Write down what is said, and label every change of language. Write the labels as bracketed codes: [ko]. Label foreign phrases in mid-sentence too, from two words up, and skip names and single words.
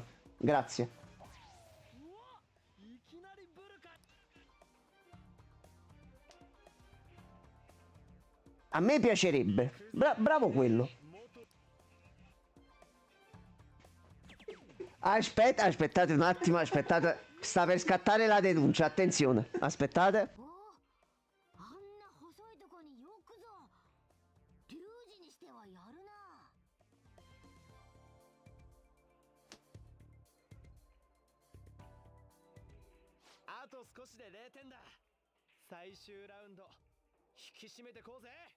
[it] Grazie. A me piacerebbe. Bravo quello. Aspettate un attimo, aspettate. Sta per scattare la denuncia, attenzione. Aspettate. [ja] あんな細いとこによくぞ龍二にしてはやるな。あと少しで0点だ。最終ラウンド引き締めてこうぜ。